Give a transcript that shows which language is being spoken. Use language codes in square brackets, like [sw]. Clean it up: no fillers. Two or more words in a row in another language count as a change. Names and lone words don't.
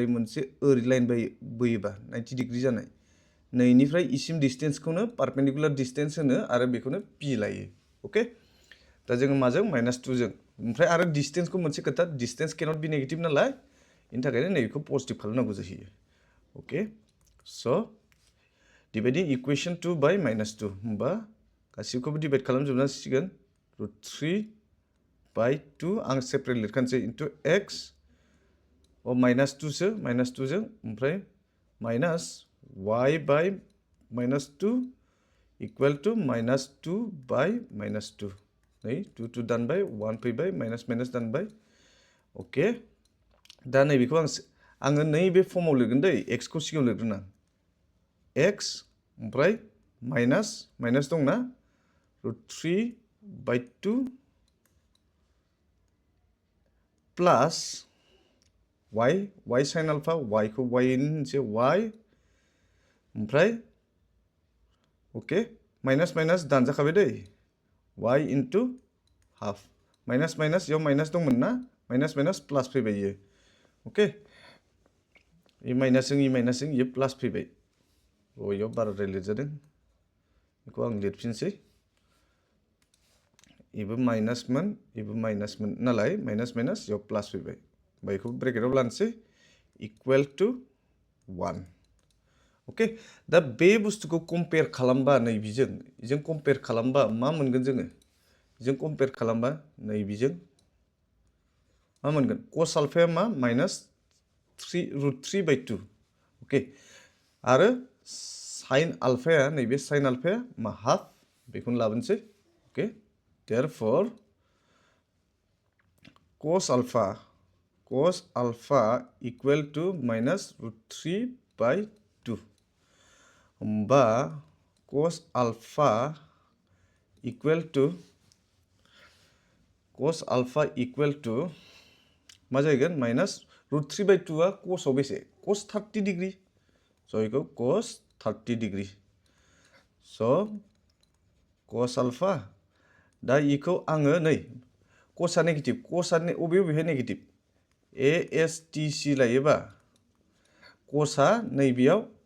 [brx] मोनसे ओरै लाइन बोयोबा 90 डिग्री जानाय नैनिफ्राय इसिम डिस्टेन्सखौनो [en] perpendicular distance [brx] होनो आरो बेखौनो पि लायो ओके दा जोङो माजों -2 जों ओमफ्राय आरो डिस्टेन्सखौ मोनसे खोथा [en] distance cannot be negative [brx] नालाय बेनि थाखायनो नैबेखौ पजिटिभ खालामनांगौ जाहैयो ओके स' [en] dividing equation 2 by -2 [brx] होमबा गासिबखौबो डिवाइड खालामजोबनो हासिगोन [en] √3 by 2 [brx] आं सेपारेट लिरखानोसै [en] into x [brx] -2 सो -2 जों ओमफ्राय [en] minus y by -2 equal to -2 by -2 [brx] नै 2 2 दानबाय 1 फैबाय माइनास दानबाय ओके दा नैबेखौ आङो नैबे फर्माव लिरगोन दै x खौ सिगाङाव लिरगोन आं x ओमफ्राय माइनास दंना [en] √3 by 2 plus y sin alpha y [brx] को y होनसै y ओमफ्राय ओके माइनास दानजाखाबाय दै y [en] into half minus [brx] याव माइनास दंमोन ना [en] minus plus [brx] फैबाय इयो ओके इ माइनासजों इयो प्लास फैबाय इयाव बाराद्राय लिरजादों बेखौ आं लिरफिनसै इबो माइनासमोन नालाय माइनास याव प्लास फैबाय बेखौ ब्रेकेटाव लानोसै [en] equal to 1 [brx] ओके दा बे बुस्थुखौ कम्पेयार खालामबा नैबेजों जों कम्पेयार खालामबा मा मोनगोन जोङो जों कम्पेयार खालामबा नैबेजों मा मोनगोन [en] cos alpha [brx] मा -3 by 2 ओके आरो [en] sin alpha [brx] नैबे [en] sin alpha [brx] मा हाफ बेखौनो लाबोनोसै ओके therefore [en] cos alpha equal to -√3 by 2 होमबा cos alpha equal [brx] to मा जाहैगोन [en] -√3 by 2 [brx] आ cos आव बेसे [en] cos 30 degree [brx] स' इखौ [en] cos 30 degree [brx] स' [en] cos alpha [brx] दा इखौ आङो नै cosआ नेगेटिभ cosआ अबेहाय नेगेटिभ ASTC लायोबा cosआ नैबेयाव